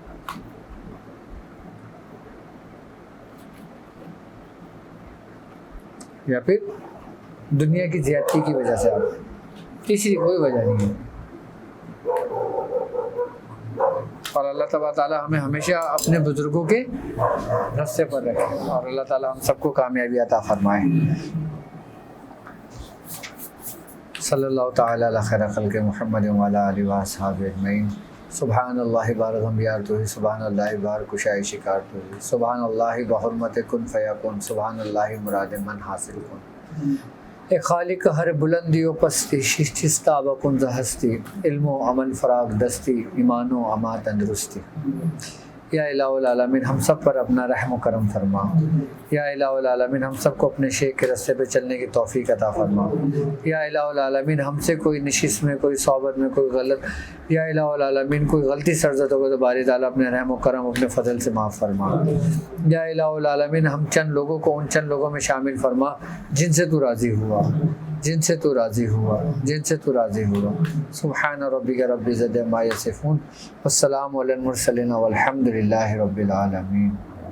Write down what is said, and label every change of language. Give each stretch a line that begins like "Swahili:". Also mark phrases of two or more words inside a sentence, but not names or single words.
Urdu: یا پھر دنیا کی زیادتی کی وجہ سے آتا ہے، تیسری کوئی وجہ نہیں ہے. اور اللہ تبارک تعالیٰ ہمیں ہمیشہ اپنے بزرگوں کے راستے پر رکھے اور اللہ تعالیٰ ہم سب کو کامیابی عطا فرمائے.
Arabic: صلى الله تعالى على خير خلقه محمد وعلى آله وأصحابه أجمعين.
Persian: سبحان‌الله بارگم بیارتهی، سبحان‌الله بار کشائی شکارتهی، سبحان‌الله به حرمت کن فیکون، سبحان‌الله مراد من حاصل کن. ای خالق هر بلندی و پستی، شسته بکن هستی، علم و عمل فراغ‌دستی، ایمان و امان تندرستی.
Arabic: يا إله العالمين
Urdu: ہم سب پر اپنا رحم کرم فرما.
Arabic: يا إله العالمين
Urdu: ہم سب کو اپنے شیخ کے راستے پہ چلنے کی توفیق عطا فرما.
Arabic: يا إله العالمين
Urdu: ہم سے کوئی نشست میں، کوئی صحبت میں کوئی غلط,
Arabic: يا إله العالمين
Urdu: کوئی غلطی سرزد ہو تو باری تعالیٰ اپنے رحم کرم اپنے فضل سے معاف فرما.
Arabic: يا إله العالمين
Urdu: ہم چند لوگوں کو ان چند لوگوں میں شامل فرما جن سے تو راضی ہوا، جن سے تو راضی ہوا، جن سے تو راضی ہوا.
Arabic: سبحان ربك رب العزة عما يصفون، والسلام على المرسلين والحمد لله رب العالمين.